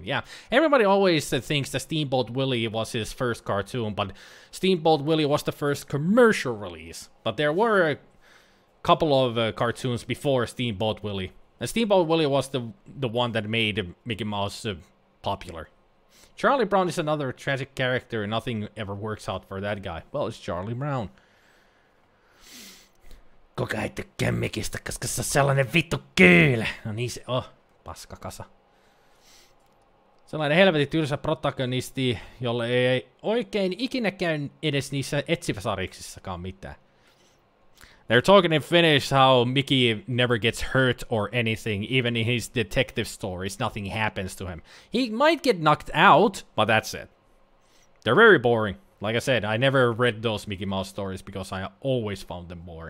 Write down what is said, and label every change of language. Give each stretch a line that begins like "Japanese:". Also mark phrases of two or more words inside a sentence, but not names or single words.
English: Yeah, everybody always thinks that Steamboat Willie was his first cartoon, but Steamboat Willie was the first commercial release. But there were a couple of cartoons before Steamboat Willie. And Steamboat Willie was the one that made Mickey Mouse popular. Charlie Brown is another tragic character, and nothing ever works out for that guy. Well, it's Charlie Brown.
Finnish: Kuka ei tykkää Mikistä, koska se on sellainen vittu kyylä. No niin se on. Paskakasa. Sellainen helvetin tylsä protagonisti, jolle ei oikein ikinä käy edes niissä etsiväsariksissakaan mitään.
English: They're talking in Finnish how Mickey never gets hurt or anything, even in his detective stories, nothing happens to him. He might get knocked out, but that's it. They're very boring. Like I said, I never read those Mickey Mouse stories because I always found them boring.